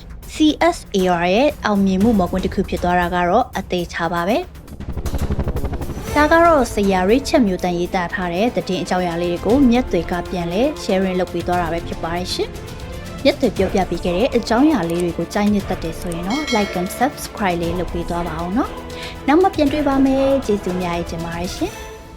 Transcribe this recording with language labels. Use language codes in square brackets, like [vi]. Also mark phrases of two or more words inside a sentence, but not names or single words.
[my] CSAR ရဲ့အောင်မြင်မှုမော်ကွန်းတစ်ခုဖြစ်သွားတာကတော့အသေးချပါပဲ။ဒါကတော့ဆရာ Richard မျိုးတန်ရေးသားထားတဲ့သတင်းအကြောင်းအရာလေးတွေကိုမြတ်တွေကပြန်လဲ sharing လုပ်ပေးသွားတာပဲဖြစ်ပါတယ်ရှင်။မြတ်တွေပြောပြပေးခဲ့တဲ့အကြောင်းအရာလေးတွေကိုကြိုက်နှစ်သက်တယ်ဆိုရင်တော့ [en] like and subscribe [my] လေးလုပ်ပေးသွားပါအောင်နော်။နောက်မှပြန်တွေ့ပါမယ်။ကျေးဇူးများကြီးတင်ပါတယ်ရှင်။